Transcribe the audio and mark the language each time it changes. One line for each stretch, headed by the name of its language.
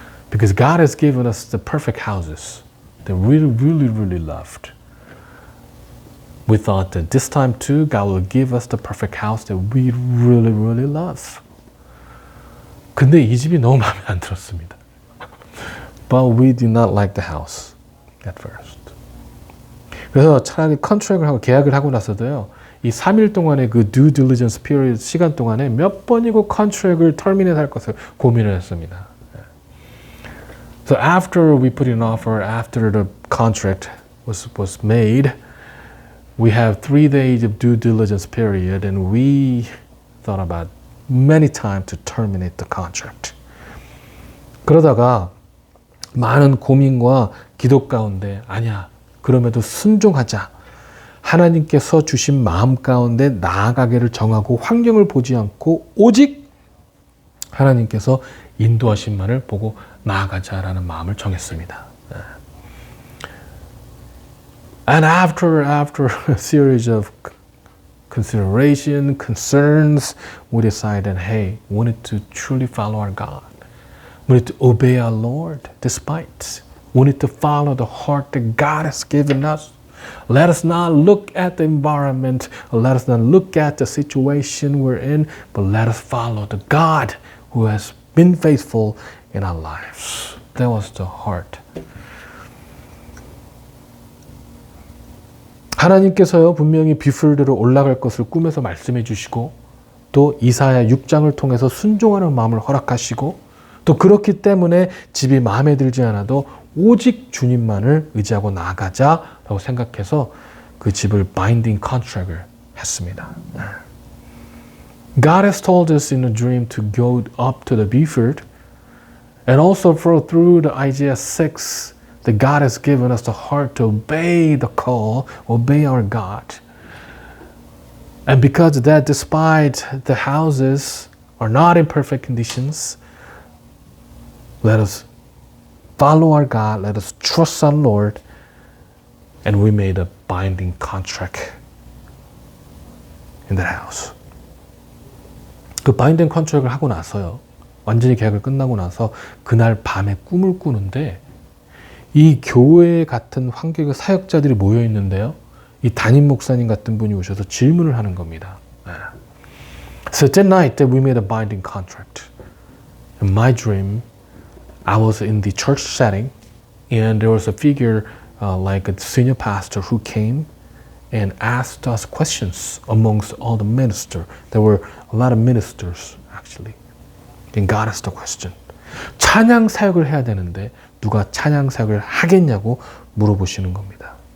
English: Because God has given us the perfect houses that we really loved. We thought that this time too, God will give us the perfect house that we really love.
Korean: 근데 이 집이 너무 마음에 안 들었습니다.
English: But we did not like the house at first.
Korean: 그래서 차라리 컨트랙을 하고 계약을 하고 나서도요, 이 3일 동안의 그 due diligence period 시간 동안에 몇 번이고 컨트랙을 터미네이트 할 것을 고민을 했습니다.
English: So after we put in an offer, after the contract was made, we have 3 days of due diligence period, and we thought about many times to terminate the contract.
Korean: 그러다가 많은 고민과 기도 가운데 아니야, 그럼에도 순종하자. 하나님께서 주신 마음 가운데 나아가기를 정하고 환경을 보지 않고 오직 하나님께서 인도하신만을 보고 나아가자라는 마음을 정했습니다.
English: And after a series of consideration, concerns, we decided, hey, we need to truly follow our God. We need to obey our Lord despite. We need to follow the heart that God has given us. Let us not look at the environment, or let us not look at the situation we're in, but let us follow the God who has been faithful in our lives. That was the heart.
Korean: 하나님께서요, 분명히 비플드로 올라갈 것을 꿈에서 말씀해 주시고, 또 이사야 6장을 통해서 순종하는 마음을 허락하시고, 또 그렇기 때문에 집이 마음에 들지 않아도 오직 주님만을 의지하고 나아가자라고 생각해서 그 집을 binding contract을 했습니다.
English: God has told us in a dream to go up to the Beaufort, and also through the Isaiah 6 that God has given us the heart to obey the call, obey our God. And because of that, despite the houses are not in perfect conditions, let us follow our God, let us trust our Lord, and we made a binding contract in that house.
Korean: 그 바인딩 컨트랙을 하고 나서요, 완전히 계약을 끝나고 나서 그날 밤에 꿈을 꾸는데 이 교회 같은 환경의 사역자들이 모여 있는데요, 이 담임 목사님 같은 분이 오셔서 질문을 하는 겁니다.
English: So that night that we made a binding contract. In my dream, I was in the church setting, and there was a figure like a senior pastor who came and asked us questions amongst all the ministers. There were a lot of ministers actually. And God asked the question.
Korean: 찬양 사역을 해야 되는데 누가 찬양 사역을 하겠냐고 물어보시는 겁니다.